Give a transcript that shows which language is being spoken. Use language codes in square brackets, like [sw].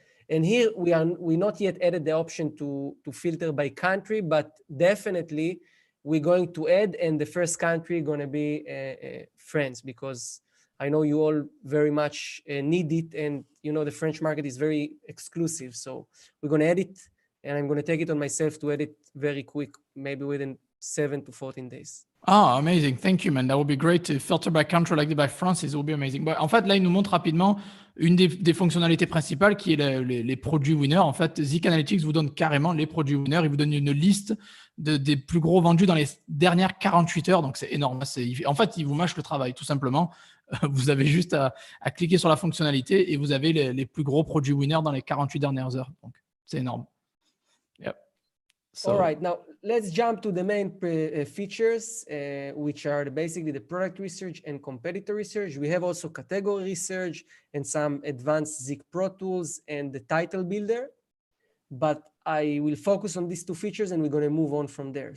[en] And here we not yet added the option to filter by country, but definitely we're going to add, and the first country going to be France, because I know you all very much need it, and the French market is very exclusive. So we're going to add it, and I'm going to take it on myself to add it very quick, maybe within 7 to 14 days. Ah, amazing. Thank you, man. That would be great to filter by country like by France. It would be amazing. [fr] En fait, là, il nous montre rapidement une des fonctionnalités principales qui est les produits winners. En fait, ZIK Analytics vous donne carrément les produits winners. Il vous donne une liste des plus gros vendus dans les dernières 48 heures. Donc, c'est énorme. En fait, il vous mâche le travail, tout simplement. Vous avez juste à cliquer sur la fonctionnalité et vous avez les plus gros produits winners dans les 48 dernières heures. Donc, c'est énorme. Yep. [en] All right, now let's jump to the main features, which are basically the product research and competitor research. We have also category research and some advanced ZIK Pro tools and the title builder. But I will focus on these two features, and we're going to move on from there.